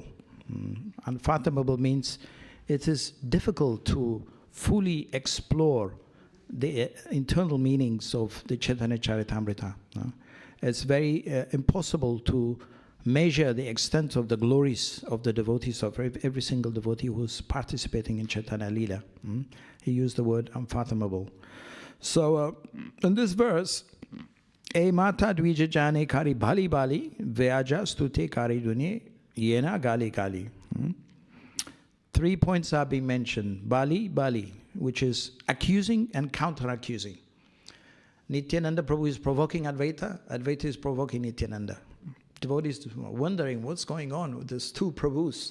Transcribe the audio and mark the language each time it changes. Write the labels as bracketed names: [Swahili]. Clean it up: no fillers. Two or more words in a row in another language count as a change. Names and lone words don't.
[English] Unfathomable means it is difficult to fully explore the internal meanings of the Chaitanya Charitamrita. It's very impossible to measure the extent of the glories of the devotees, of every single devotee who's participating in Chaitanya Leela. He used the word unfathomable. So in this verse, [Bangla] এ মত দ্বিজ জনে করি বলি বলি ব্যাজ স্তুতি করি দুঁহে যেন গালি গালি. [English] 3 points are being mentioned. [Bangla] বলি, বলি, [English] which is accusing and counter-accusing. Nityananda Prabhu is provoking Advaita, Advaita is provoking Nityananda. Devotees are wondering what's going on with these two Prabhus.